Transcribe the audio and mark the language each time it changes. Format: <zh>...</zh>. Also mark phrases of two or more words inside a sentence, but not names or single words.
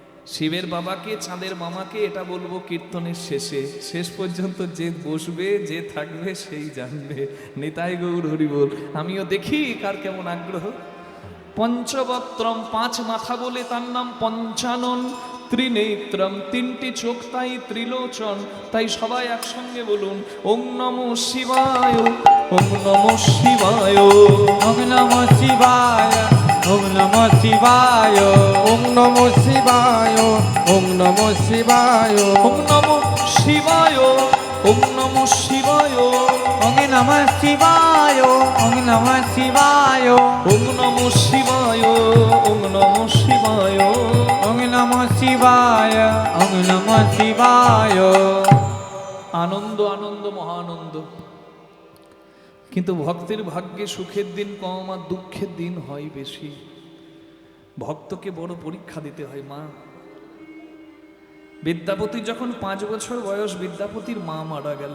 <bn>শিবের বাবাকে চাঁদের মামাকে এটা বলবো কীর্তনের শেষে, শেষ পর্যন্ত যে বসবে যে থাকবে সেই জানবে। নিতাই গৌর হরি বল। আমিও দেখি কার কেমন আগ্রহ। পঞ্চবক্ত্রম, পাঁচ মাথা বলে তার নাম পঞ্চানন। ত্রিনেত্রম, তিনটি চোখ তাই ত্রিলোচন। তাই সবাই একসঙ্গে বলুন</bn> <sa>ওং নমঃ শিবায়, ওং নমঃ শিবায়, ওম নমঃ শিবায়, ওম নমঃ শিবায়, ওম নমঃ শিবায়, ওম নমঃ শিবায়, ওং নমঃ শিবায়, ওং নমঃ শিবায়, ওম নমঃ শিবায়, ওম নমঃ শিবায়, ওং নমঃ শিবায়, ওং নমঃ শিবায়। ওম নমঃ শিবায়, ওম নমঃ শিবায়।</sa> <bn>আনন্দ আনন্দ মহানন্দ। কিন্তু ভক্তের ভাগ্যে সুখের দিন কম আর দুঃখের দিন হয় বেশি। ভক্তকে বড় পরীক্ষা দিতে হয়। মা বিদ্যাপতি যখন 5 বছর বয়স, বিদ্যাপতির মা মারা গেল।</bn>